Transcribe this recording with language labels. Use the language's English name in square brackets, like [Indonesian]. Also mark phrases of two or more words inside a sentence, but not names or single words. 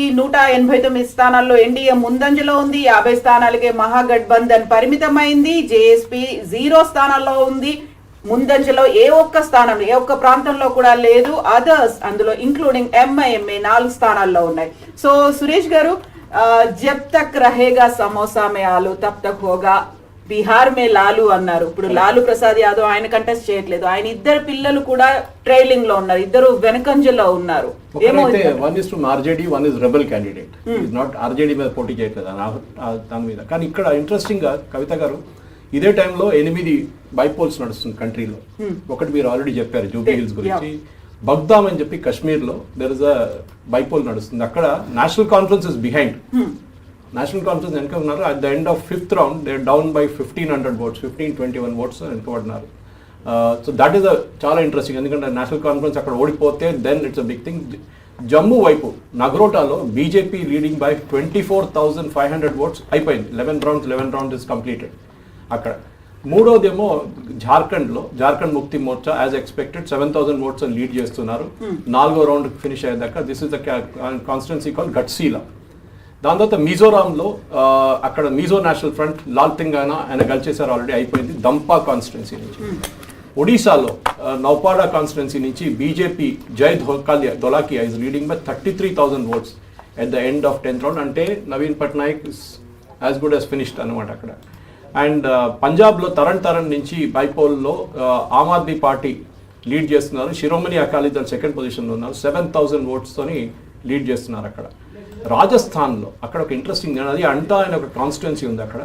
[Telugu] 189 స్థానాల్లో ఎన్డీఏ ముందంజలో ఉంది. 50 స్థానాలకే మహాగఠబంధన్ పరిమితమైంది. జేఎస్పీ 0 స్థానాల్లో ఉంది. ముందంజలో ఏ ఒక్క ప్రాంతంలో కూడా లేదు. అదర్స్ అందులో ఇంక్లూడింగ్ ఎంఐఎంఏ 4 స్థానాల్లో ఉన్నాయి. సో సురేష్ గారు, [Hindi] जब तक रहेगा समोसा में आलू तब तक होगा बिहार में लालू అన్నారు. [Telugu] ఇప్పుడు లాలూ ప్రసాద్ యాదవ్ ఆయన కంటెస్ట్ చేయట్లేదు. ఆయన ఇద్దరు పిల్లలు కూడా ట్రైలింగ్ లో ఉన్నారు. ఇద్దరు వెనకంజలో ఉన్నారు. [English] one is to RJD, one is rebel candidate. [Telugu] నాట్ ఆర్జేడీ మీద పోటీ చేయట్లేదు దాని మీద. కానీ ఇక్కడ ఇంట్రెస్టింగ్ గా కవిత గారు ఇదే టైంలో 8 బైపోల్స్ నడుస్తుంది కంట్రీలో. ఒకటి మీరు ఆల్రెడీ చెప్పారు జూబ్లీ హిల్స్ గురించి. బగ్దామ్ అని చెప్పి కశ్మీర్ లో [English] there is a bypoll [Telugu] నడుస్తుంది. అక్కడ [English] National Conference is behind. [Telugu] నేషనల్ కాన్ఫరెన్స్ వెనక ఉన్నారు. [English] At the end of 5th round they down by 1500 votes, 1521 votes వెనకబడినారు. so that is చాలా ఇంట్రెస్టింగ్. [Telugu] ఎందుకంటే నేషనల్ కాన్ఫరెన్స్ అక్కడ ఓడిపోతే [English] then it's a big thing. [Telugu] జమ్మూ వైపు నగ్రోటాలో బీజేపీ [English] leading by 24,500 votes [Telugu] అయిపోయింది. [English] 11 rounds is completed. [Telugu] అక్కడ మూడోదేమో జార్ఖండ్ ముక్తి మోర్చా [English] as expected 7,000 votes lead [Telugu] చేస్తున్నారు. 4వ రౌండ్ ఫినిష్ అయ్యేదాకా. [English] this is the constituency call Ghatsila. [Telugu] దాని తర్వాత మిజోరాంలో అక్కడ మిజో నేషనల్ ఫ్రంట్ లాల్ తెలంగాణ ఆయన గెలిచేశారు, ఆల్రెడీ అయిపోయింది. దంపా కాన్స్టిట్యున్సీ నుంచి. ఒడిశాలో నౌపాడా కాన్స్టిట్యున్సీ నుంచి బీజేపీ జై ధోలాకియా [English] is leading by 33,000 votes at the end of 10th round. [Telugu] అంటే నవీన్ పట్నాయక్ [English] is as good as finished [Telugu] అనమాట అక్కడ. అండ్ పంజాబ్లో తరణ్ నుంచి బైపోల్లో ఆమ్ ఆద్మీ పార్టీ లీడ్ చేస్తున్నారు. శిరోమణి అకాలీ దళ్ 2nd పొజిషన్లో ఉన్నారు. 7,000 votes తోని లీడ్ చేస్తున్నారు అక్కడ. రాజస్థాన్లో అక్కడ ఒక ఇంట్రెస్టింగ్ అది అంటా అనే ఒక కాన్స్టిట్యున్సీ ఉంది అక్కడ.